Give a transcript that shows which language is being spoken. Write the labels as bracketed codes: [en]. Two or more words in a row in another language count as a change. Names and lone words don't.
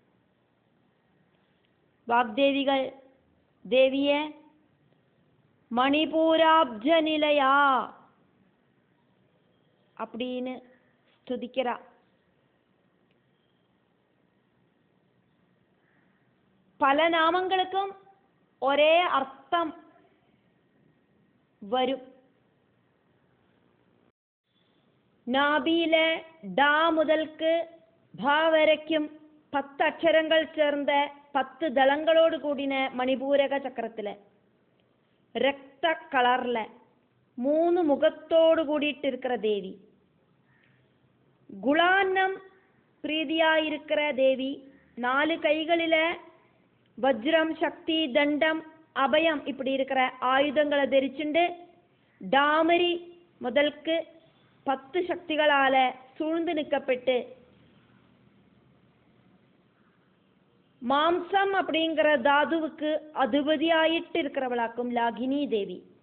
[ta] வாக்தேவிகள் தேவிய மணிபூராப்ஜ நிலையா அப்படின்னு ஸ்துதிக்கிறா. பல நாமங்களுக்கும் ஒரே அர்த்தம் வரும். நாபியில டா முதல்க்கு ப வரைக்கும் 10 அக்ஷரங்கள் சேர்ந்த 10 தளங்களோட கூடின மணிபூரக சக்கரத்தில ரக்த கலரில 3 முகத்தோட கூடியிட்டிருக்கிற தேவி, குலான்னம் பிரீதியாயிருக்கிற தேவி, 4 கைகளில வஜ்ரம், சக்தி, தண்டம், அபயம் இப்படி இருக்கிற ஆயுதங்களை தரிச்சுண்டு டாமரி முதல்க்கு 10 சக்திகளால சூழ்ந்து நிற்கப்பட்டு மாம்சம் அப்படிங்கிற தாதுவுக்கு அதிபதியாயிட்டு இருக்கிறவளாக்கும் லாகினி தேவி.